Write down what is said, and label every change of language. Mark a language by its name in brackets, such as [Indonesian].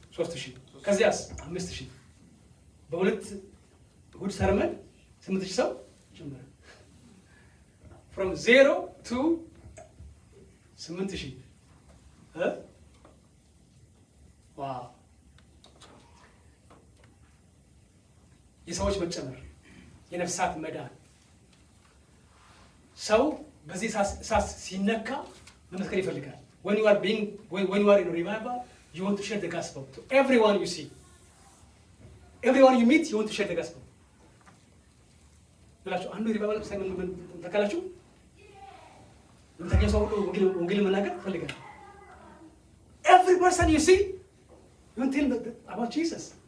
[Amharic] 3000። ከዚያስ 5000። በሁለት እሑድ ሰርመን 8000 ሰው ጀመረ። [English] from 0 to 8000 [Amharic] ዋው! የሰዎች መጨመር፣ የነፍሳት መዳን። ሰው በዚህ እሳት ሲነካ መመስከር ይፈልጋል። [English] when you are in a revival, you want to share the gospel to everyone you see, everyone you meet. You want to share the gospel. [Amharic] ብላችሁ አንዱ ሪቫይቫል ሳይመን ተካላችሁ የምታገኘው ሰው ሁሉ ወንጌል መናገር ይፈልጋል። [English] every person you see, you want to tell them about Jesus.